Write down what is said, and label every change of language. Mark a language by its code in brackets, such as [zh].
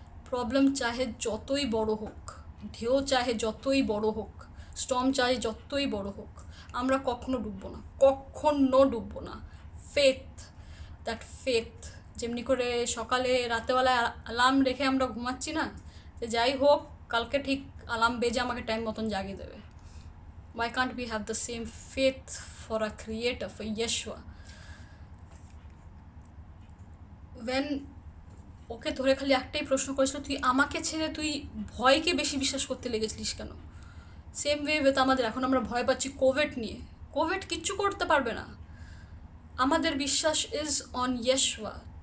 [bn] Problem চাহে যতই বড় হোক, ঢেউ চাহে যতই বড় হোক, স্টর্ম চাহে যতই বড় হোক, আমরা কখনো ডুববো না, কখনো ডুববো না। [en] Faith, that faith. [bn] যেমনি করে সকালে রাতেবেলায় অ্যালার্ম রেখে আমরা ঘুমাচ্ছি না, যে যাই হোক কালকে ঠিক অ্যালার্ম বেজে আমাকে টাইম মতন জাগিয়ে দেবে। [en] Why can't we have the same faith for our Creator, for Yeshua? [bn] When ওকে ধরে খালি একটাই প্রশ্ন করেছিল, "তুই আমাকে ছেড়ে তুই ভয়কে বেশি বিশ্বাস করতে লেগেছিলিস কেন?" [en] same way with [bn] আমাদের। এখন আমরা ভয় পাচ্ছি কোভিড নিয়ে। কোভিড কিচ্ছু করতে পারবে না। আমাদের বিশ্বাস [en] is on [bn] ইয়েশুয়া।